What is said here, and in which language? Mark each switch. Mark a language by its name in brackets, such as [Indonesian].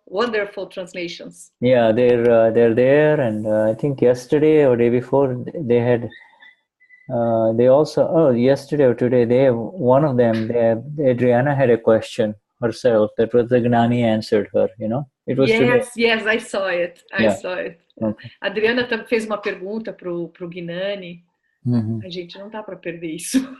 [English] Wonderful translations. Yeah, they're there, and I think yesterday or day before they had. They also yesterday or today one of them. Adriana had a question herself. That was the Gnani answered her. It was today. Yes, I saw it. Saw it. Okay. [Portuguese] A Adriana fez uma pergunta pro Gnani. A gente não dá para perder isso.